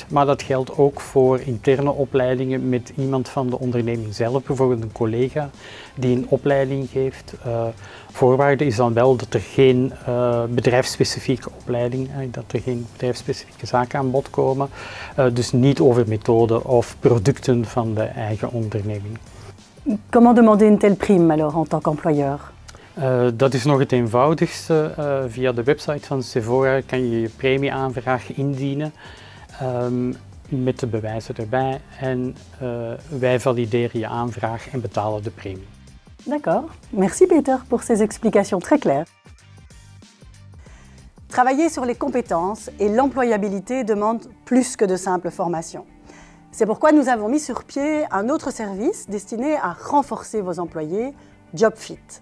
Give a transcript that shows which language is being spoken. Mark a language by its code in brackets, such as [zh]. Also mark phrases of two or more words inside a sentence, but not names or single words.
[nl] Maar dat geldt ook voor interne opleidingen met iemand van de onderneming zelf, bijvoorbeeld een collega die een opleiding geeft. Voorwaarde is dan wel dat er geen bedrijfsspecifieke opleiding, dat er geen bedrijfsspecifieke zaken aan bod komen. Dus niet over methoden of producten van de eigen onderneming. [fr] Comment demander une telle prime alors en tant qu'employeur? [nl] Dat is nog het eenvoudigste. Via de website van Sephora kan je je premieaanvraag indienen met de bewijzen erbij en wij valideren je aanvraag en betalen de premie. [fr] D'accord. Merci Peter pour ces explications très claires. Travailler sur les compétences et l'employabilité demande plus que de simples formations. C'est pourquoi nous avons mis sur pied un autre service destiné à renforcer vos employés, JobFit.